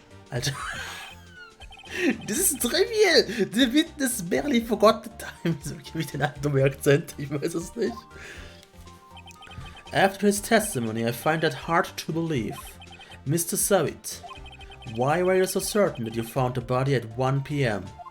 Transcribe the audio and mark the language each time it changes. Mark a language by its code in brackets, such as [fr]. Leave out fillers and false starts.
[de] Alter... Das ist trivial! [en] The witness barely forgot the time. [de] So gebe ich den anderen Akzent, ich weiß es nicht. [en] After his testimony, I find that hard to believe. Mr. Savit, why were you so certain that you found the body at 1 p.m.?